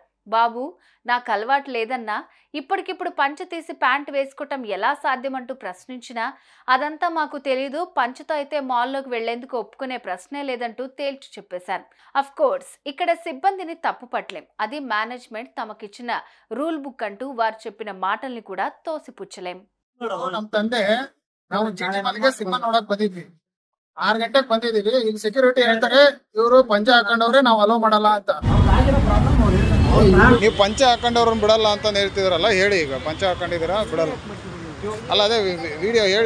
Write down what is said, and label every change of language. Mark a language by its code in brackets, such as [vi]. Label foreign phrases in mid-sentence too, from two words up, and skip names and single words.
[te] బాబు, నాకు అలవాటు లేదన్నా, ఇప్పటికిప్పుడు పంచ తీసి ప్యాంటు వేసుకోవటం ఎలా సాధ్యమంటూ ప్రశ్నించినా అదంతా మాకు తెలీదు, పంచతో అయితే మాల్లోకి వెళ్లేందుకు ఒప్పుకునే ప్రశ్నే లేదంటూ తేల్చి చెప్పేశారు. [en] of course [te] ఇక్కడ సిబ్బందిని తప్పు పట్టలేం. అది మేనేజ్మెంట్ తమకిచ్చిన [en] rule book [te] అంటూ వారు చెప్పిన మాటల్ని కూడా తోసిపుచ్చలేం. [kn] ಅಂತಂದೆ ನಾವು ಜಿಟಿ ಮನೆಗೆ ಸಿನಿಮಾ ನೋಡಕ್ ಬಂದಿದ್ವಿ. 6 ಗಂಟೆಗೆ ಬಂದಿದೀವಿ. ಇಲ್ಲಿ ಸೆಕ್ಯೂರಿಟಿ ಹೇಳ್ತಾರೆ ಇವರು ಪಂಚೆ ಹಾಕೊಂಡವ್ರೆ ನಾವು ಅಲೋ ಮಾಡಲ್ಲ ಅಂತ. ನೀವು ಪಂಚೆ ಹಾಕೊಂಡವ್ರನ್ನ ಬಿಡಲ್ಲ ಅಂತ ಹೇಳ್ತಿದ್ರಲ್ಲ, ಹೇಳಿ ಈಗ ಪಂಚೆ ಹಾಕೊಂಡಿದ್ದೀರಾ ಬಿಡಲ್ಲ ಅಲ್ಲ, ಅದೇ ವಿಡಿಯೋ ಹೇಳಿ.